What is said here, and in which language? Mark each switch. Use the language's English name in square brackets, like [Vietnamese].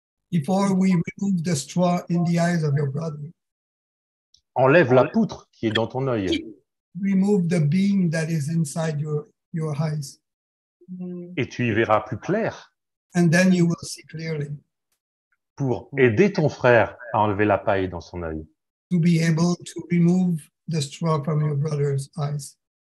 [English] Before we remove the straw in the eyes of your brother, [French] enlève la poutre qui est dans ton œil. [English] Remove the beam that is inside your eyes. [French] Et tu y verras plus clair. [English] And then you will see clearly. [French] Pour aider ton frère à enlever la paille dans son œil. [English] To be able to remove the straw from your brother's eyes.